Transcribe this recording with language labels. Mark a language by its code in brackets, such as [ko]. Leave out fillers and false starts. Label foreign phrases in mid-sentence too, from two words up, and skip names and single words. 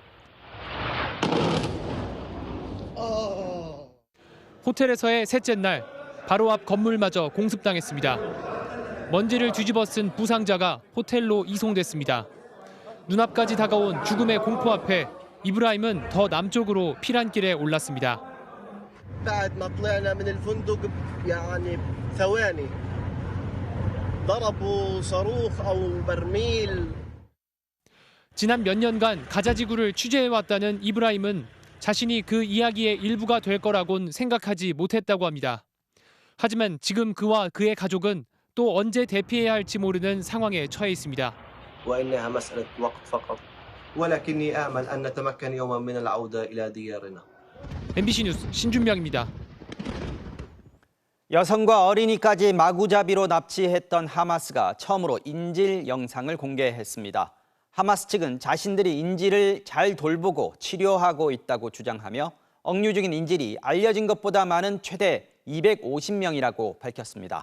[ko] 호텔에서의 셋째 날, 바로 앞 건물마저 공습당했습니다. 먼지를 뒤집어 쓴 부상자가 호텔로 이송됐습니다. 눈앞까지 다가온 죽음의 공포 앞에 이브라임은 더 남쪽으로 피난길에 올랐습니다. [ar] بعد ما طلعنا من الفندق يعني ثواني ضربوا صاروخ أو برميل. [ko] 지난 몇 년간 가자지구를 취재해왔다는 이브라임은 자신이 그 이야기의 일부가 될 거라곤 생각하지 못했다고 합니다. 하지만 지금 그와 그의 가족은 또 언제 대피해야 할지 모르는 상황에 처해 있습니다. [ar] وإنها مسألة وقت فقط. ولكني آمل أن نتمكن يوما من العودة إلى ديارنا. [ko] MBC 뉴스 신준명입니다. 여성과 어린이까지 마구잡이로 납치했던 하마스가 처음으로 인질 영상을 공개했습니다. 하마스 측은 자신들이 인질을 잘 돌보고 치료하고 있다고 주장하며 억류 중인 인질이 알려진 것보다 많은 최대 250명이라고 밝혔습니다.